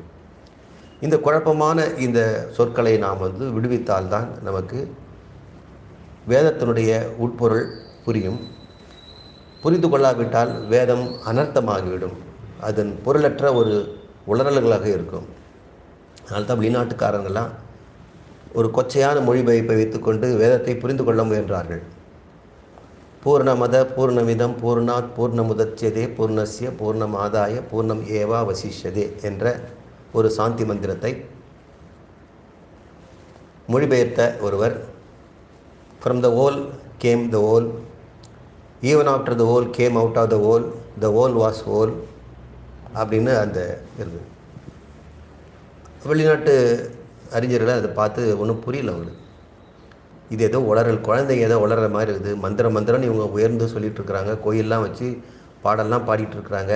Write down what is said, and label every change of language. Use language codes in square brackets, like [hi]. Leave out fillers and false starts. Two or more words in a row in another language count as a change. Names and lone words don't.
[ta] இந்த குழப்பமான இந்த சொற்களை நாம் விடுவித்தால்தான் நமக்கு வேதத்தினுடைய உட்பொருள் புரியும். புரிந்து கொள்ளாவிட்டால் வேதம் அனர்த்தமாகிவிடும். அதன் பொருளற்ற ஒரு உளறல்களாக இருக்கும். அதனால்தான் வெளிநாட்டுக்காரங்கள்லாம் ஒரு கொச்சையான மொழிபெயர்ப்பை வைத்துக்கொண்டு வேதத்தை புரிந்து கொள்ள முயன்றார்கள். [sa] पूर्णमदः पूर्णमिदं पूर्णात् पूर्णमुदच्यते पूर्णस्य पूर्णमादाय पूर्णम् एव अवशिष्यते [ta] என்ற ஒரு சாந்தி மந்திரத்தை மொழிபெயர்த்த ஒருவர், [en] From the whole came the whole, even after the whole came out of the whole, the whole was whole [ta] அப்படின்னு அந்த இருக்குது. வெளிநாட்டு அறிஞர்களை அதை பார்த்து ஒன்றும் புரியல அவங்களுக்கு. இது ஏதோ உளறல், குழந்தைங்க ஏதோ உளற மாதிரி இருக்குது. மந்திரம்னு இவங்க உயர்ந்து சொல்லிகிட்டு இருக்கிறாங்க. கோயிலெலாம் வச்சு பாடல்லாம் பாடிட்டு இருக்கிறாங்க.